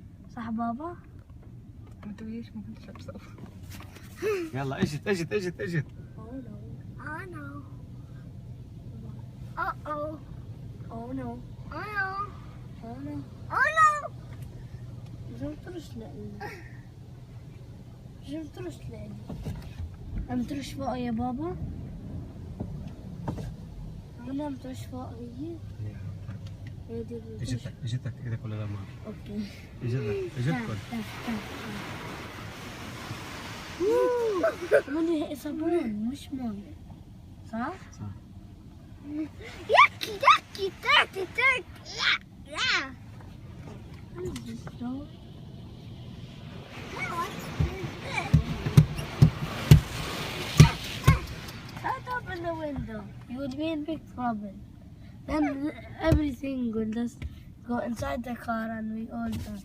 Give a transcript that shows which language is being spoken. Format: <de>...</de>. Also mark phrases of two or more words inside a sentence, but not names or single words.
<ar>صح بابا؟ ما تقوليش ما كنتش بصف. يلا اجت اجت اجت اجت.</ar> <en>Oh no. Oh no. Oh no. Oh no. Oh no. Oh no.</en> <ar>لازم ترش لأني. لازم ترش لأني. عم ترش فوق يا بابا؟ أنا عم ترش فوق هي؟ هي دي اللي ترش. اجتك اجتك ايدك ولا لمار؟ اوكي. اجتك اجتكم. ماني صابون مش مويه صح؟ صح.</ar> <en>Yucky, yucky, dirty, dirty. Yeah, yeah. So, don't open the window. You would be in big trouble. Then everything will just go inside the car and we all die.</en>